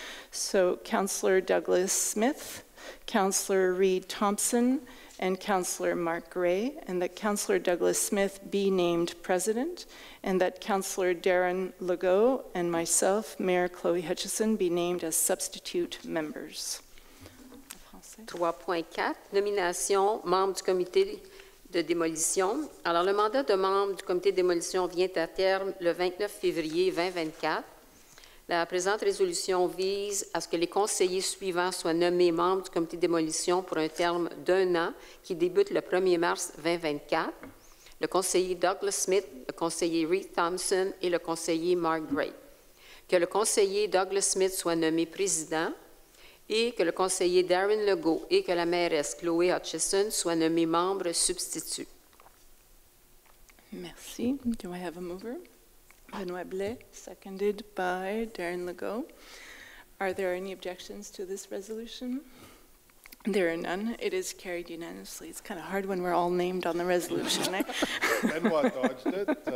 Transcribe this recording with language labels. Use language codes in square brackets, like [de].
[en] So Councillor Douglas Smith, Councillor Reed Thompson, and Councillor Mark Gray, and that Councillor Douglas Smith be named president, and that Councillor Darren Legault and myself, Mayor Chloe Hutchison, be named as substitute members. [fr] 3.4, nomination membre du comité de démolition. Alors, le mandat de membre du comité de démolition vient à terme le 29 février 2024. La présente résolution vise à ce que les conseillers suivants soient nommés membres du comité de démolition pour un terme d'1 an qui débute le 1er mars 2024. Le conseiller Douglas Smith, le conseiller Reed Thompson et le conseiller Mark Gray. Que le conseiller Douglas Smith soit nommé président et que le conseiller Darren Legault et que la mairesse Chloé Hutchison soient nommés membres substituts. [en] Merci. Do I have a mover? Benoit Blais, seconded by Darren Legault. Are there any objections to this resolution? There are none. It is carried unanimously. It's kind of hard when we're all named on the resolution. Eh? Benoit dodged it.